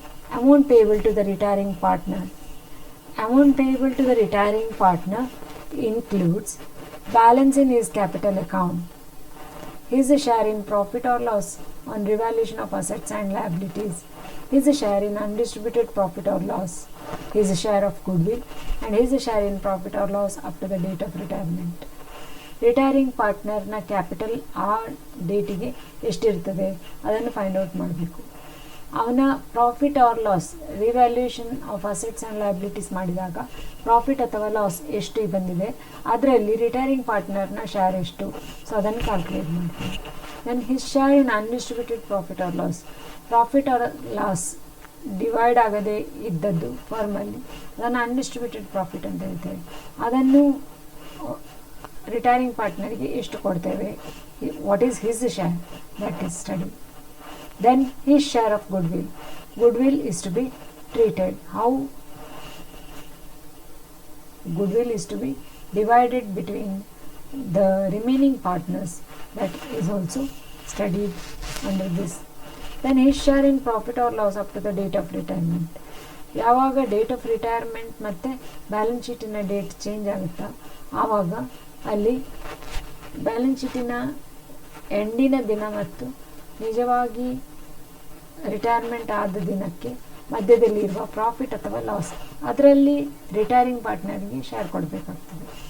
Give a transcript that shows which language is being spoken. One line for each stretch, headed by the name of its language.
English: Amount payable to the retiring partner. Amount payable to the retiring partner includes balance in his capital account, his share in profit or loss on revaluation of assets and liabilities, his share in undistributed profit or loss, his share of goodwill and his share in profit or loss up to the date of retirement.
Kannada: Retiring ಪಾರ್ಟ್ನರ್ನ capital ಆ ಡೇಟಿಗೆ ಎಷ್ಟಿರ್ತದೆ ಅದನ್ನು find out ಮಾಡಬೇಕು. ಅವನ profit or loss
English: revaluation of assets and liabilities
Kannada: ಮಾಡಿದಾಗ profit ಅಥವಾ loss ಎಷ್ಟು ಬಂದಿದೆ, ಅದರಲ್ಲಿ ರಿಟೈರಿಂಗ್ ಪಾರ್ಟ್ನರ್ನ ಶೇರ್ ಎಷ್ಟು, ಸೊ ಅದನ್ನು ಕ್ಯಾಲ್ಕುಲೇಟ್ ಮಾಡ್ತೀವಿ.
English: then his share in undistributed profit or loss
Kannada: divide ಆಗದೆ ಇದ್ದದ್ದು ಫರ್ಮಲ್ಲಿ ಅದನ್ನು ಅನ್ಡಿಸ್ಟ್ರಿಬ್ಯೂಟೆಡ್ ಪ್ರಾಫಿಟ್ ಅಂತ ಹೇಳ್ತೇವೆ. ಅದನ್ನು ರಿಟೈರಿಂಗ್ ಪಾರ್ಟ್ನರ್ಗೆ ಎಷ್ಟು ಕೊಡ್ತೇವೆ,
English: What is his share, that is study. Then his share of goodwill. Goodwill is to be treated. How goodwill is to be divided between the remaining partners, that is also studied under this. Then his share in profit or loss up to the date of retirement.
Kannada: ಯಾವಾಗ date of retirement ಮತ್ತು balance ಶೀಟಿನ date change ಆಗುತ್ತಾ ಆವಾಗ ಅಲ್ಲಿ balance ಶೀಟಿನ ಎಂಡಿನ ದಿನ ಮತ್ತು ನಿಜವಾಗಿ retirement ಆದ ದಿನಕ್ಕೆ ಮಧ್ಯದಲ್ಲಿ ಇರುವ ಪ್ರಾಫಿಟ್ ಅಥವಾ ಲಾಸ್, ಅದರಲ್ಲಿ ರಿಟೈರಿಂಗ್ ಪಾರ್ಟ್ನರ್ಗೆ ಶೇರ್ ಕೊಡಬೇಕಾಗ್ತದೆ.